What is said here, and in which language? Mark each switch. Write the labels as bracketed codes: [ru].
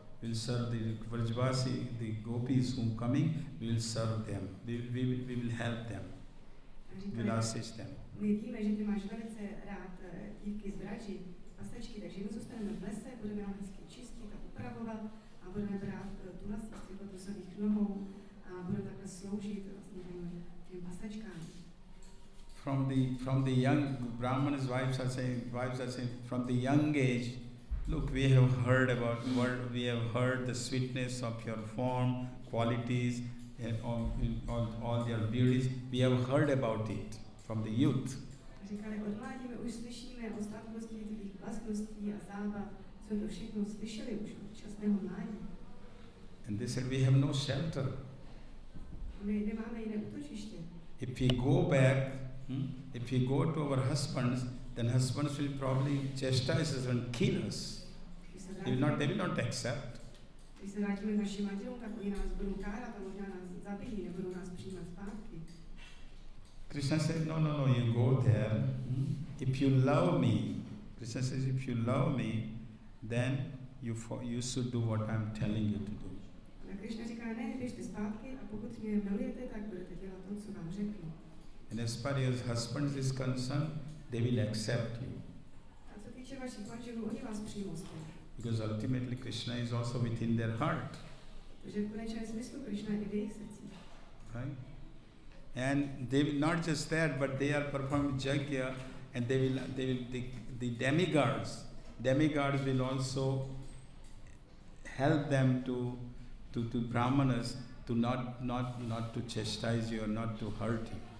[en] We'll serve the Vrajvasi, the gopis who are coming, we will serve them. We will help them. We will assist them. [cs] My víme, že ty máš velice rád dívky z Bradži, pastačky, takže my zůstaneme v lese, budeme ho hezky čistit a upravovat a budeme brát tu vlastnictví potusových nohou a budeme takhle sloužit vlastně těm pastačkám. [en] From the young Brahmanas, wives are saying from the young age, look, we have heard the sweetness of your form, qualities, and all your beauties. We have heard about it from the youth. [cs] Říkali, od mládí my už slyšíme o sladkosti tvých vlastností a zábav, co to všechno slyšeli už od časného mládí. [en] And they said, we have no shelter. [cs] My nemáme jiné útočiště. [en] If we go back, if we go to our husbands, then husbands will probably chastise us and kill us. They will not accept. [cs] Když se vrátíme k našim manželům, tak oni nás budou kárat a možná nás zabijí, nebudou nás přijímat zpátky. [en] Krishna said, no, you go there. If you love me, Krishna says, if you love me, then you should do what I'm telling you to do. [cs] A Krishna říká, ne, běžte zpátky a pokud mě milujete, tak budete dělat to, co vám řeknu. [en] And as far as husbands is concerned, they will accept you. [cs] A co týče vašich manželů, oni vás přijmou zpět. [en] Because ultimately Krishna is also within their heart. [cs] Protože v konečném smyslu Krishna je v jejich srdcích. [en] Right? And they will not just that, but they are performing yajna, and the demigods will also help them to brahmanas to not to chastise you or not to hurt you.